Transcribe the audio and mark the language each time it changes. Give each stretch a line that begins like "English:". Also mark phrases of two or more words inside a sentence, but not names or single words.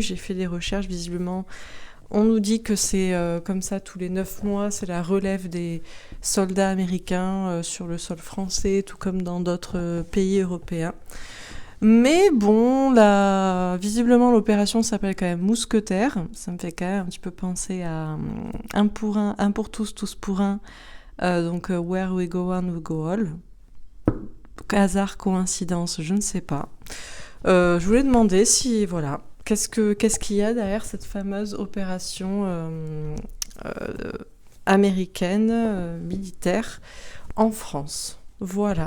French: J'ai fait des recherches, visiblement on nous dit que c'est comme ça tous les 9 mois, c'est la relève des soldats américains sur le sol français, tout comme dans d'autres pays européens. Mais bon, visiblement l'opération s'appelle quand même Mousquetaire, ça me fait quand même un petit peu penser à un pour un, un pour tous, tous pour un.
English: Where we go one, we go all.
French: Hasard, coïncidence, je ne sais pas. Je voulais demander si, voilà, qu'est-ce qu'il y a derrière cette fameuse opération américaine, militaire, en France. Voilà.